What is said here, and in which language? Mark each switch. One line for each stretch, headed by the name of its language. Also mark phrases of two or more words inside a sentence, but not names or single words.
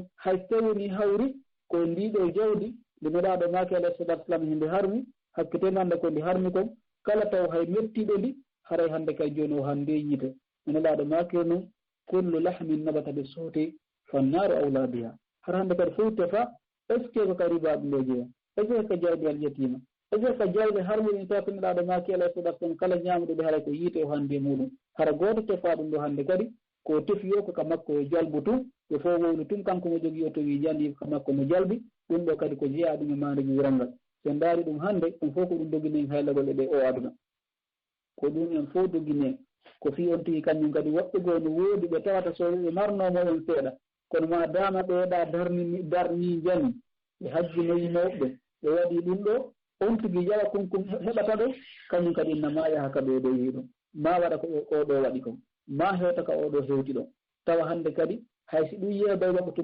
Fula: hay so tawi woni hawri ko ndiɗo jawdi nde meɗaɗo maake
Arabic: عليه الصلاة والسلام
Fula: hinde harmi hakkite hannde ko ndi harmi kon kala taw hay mettiɗo ndi haray hannde kay joni o hande yite meɗaɗo maake noon
Arabic: كل لحم نبت بسحت فالنار أولى بها
Fula: har hannde kadi fof tefa
French: est ce que
Fula: ko ka ribaɓe ndo jeeya
French: est ce que
Fula: ko jawdi
Arabic: اليتيمة
French: est ce que
Fula: ko jawdi harmuɗi tawa to meɗaɗo maake
Arabic: عليه الصلاة والسلام
Fula: kala ñamuɗo ɗo haray ko yiite o hande muɗum hara goto tefa ɗum ɗo hannde kadi ko tefi o ko ka makko yo jalbu tun yo fof wowni tun kanko mo jogii o to wi jandi ka makko mo jalbi ɗum ɗo kadi ko jeeya ɗum e maandeji wural ngal so ndaari ɗum hannde ɗum fof ko ɗum doginen haylagol e ɗe o aduna ko ɗum en fof dogine ko fi on tigi kañum kadi woɓɓe goo no woodi ɓe tawata so ɓe marnomo on seeɗa kono ma dama ɓeeɗa darni jani ɓe hajjinoyi mawɓe ɓe waɗi ɗum ɗo on tigi yawa konko heɓata ɗo kañum kadi inna ma yaha ka ɓeeɗo yi ɗum ma waɗa ko oɗo waɗi kon ma hewta ka oɗo hewti ɗon tawa hannde kadi hay si ɗum yeeday waɓatu